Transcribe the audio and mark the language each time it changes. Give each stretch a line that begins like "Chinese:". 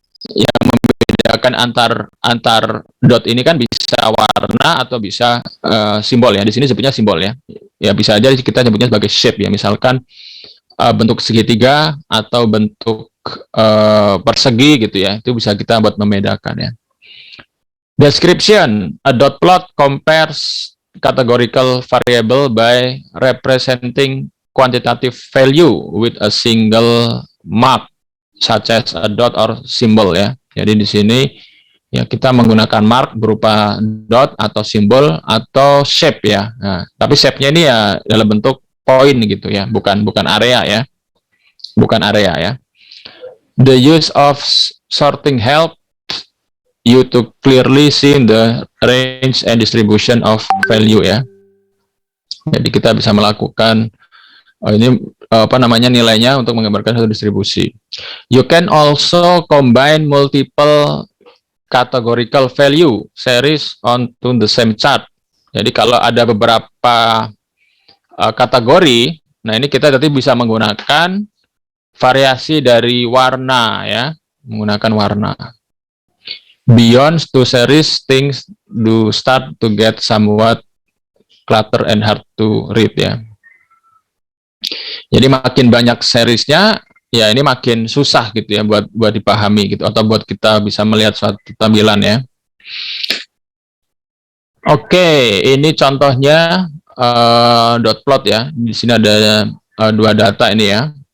Indonesian: Yang membedakan antar dot ini kan bisa warna atau bisa simbol ya. Di sini sebutnya simbol ya. Ya bisa aja kita sebutnya sebagai shape ya. Misalkan bentuk segitiga atau bentuk persegi gitu ya. Itu bisa kita buat membedakan ya.
English: Description, a dot plot compares categorical variable by representing quantitative value with a single mark such as a dot or symbol ya.
Indonesian: Jadi di sini ya kita menggunakan mark berupa dot atau simbol atau shape ya. Nah, tapi shape-nya ini ya dalam bentuk poin gitu ya, bukan area ya. Bukan area ya.
English: The use of sorting help you to clearly see the range and distribution of value ya.
Indonesian: Jadi kita bisa melakukan Ini apa namanya nilainya untuk menggambarkan satu distribusi.
English: You can also combine multiple categorical value series onto the same chart.
Indonesian: Jadi kalau ada beberapa kategori, nah ini kita nanti bisa menggunakan variasi dari warna ya, menggunakan warna.
English: Beyond two series, things do start to get somewhat clutter and hard to read ya.
Indonesian: Jadi makin banyak seriesnya, ya ini makin susah gitu ya buat dipahami gitu, atau buat kita bisa melihat suatu tampilan ya. Oke, ini contohnya dot plot ya. Di sini ada dua data ini ya.